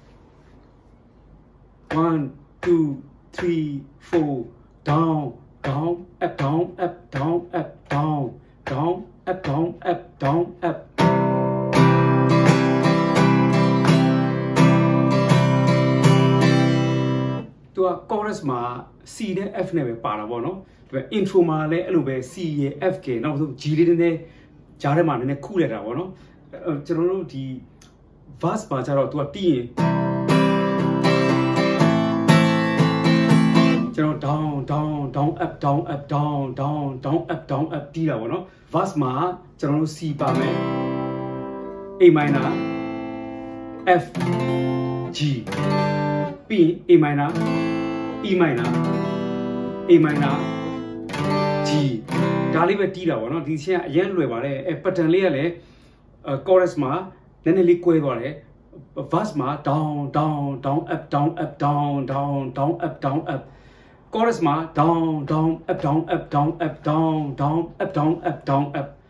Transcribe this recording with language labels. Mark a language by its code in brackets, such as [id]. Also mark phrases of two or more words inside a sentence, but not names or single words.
[en] 1 2 3 4 down down up down up down up down down up down up down up [my] ตัว chorus မှာ C နဲ့ F နဲ့ပဲပါတာပေါ့နော်ဒီ intro မှာလည်းအဲ့လိုပဲ C ရယ် F ကနောက်ဆုံး G လေးနည်းကြားထဲမှာနည်းနည်းခုလိုက်တာပေါ့နော်ကျွန်တော်တို့ဒီ verse မှာကျတော့သူကတီးရင် ကျွန်တော် [en] down down down up down up down down down up down up [my] တီးတာပေါ့နော် verse မှာကျွန်တော်တို့ C ပါမယ် [en] A minor F G B A minor E minor A minor G [my] ဒါလေးပဲတီးတာပေါ့နော်ဒီချင်းကအရင်လွယ်ပါတယ်အဲ pattern လေးကလည်း chorus မှာနည်းနည်းလေးကွဲသွားတယ် verse မှာ [en] down down down up down up down down down up down up [my] chorus မှာ [en] down down up down up down up down down up down up down up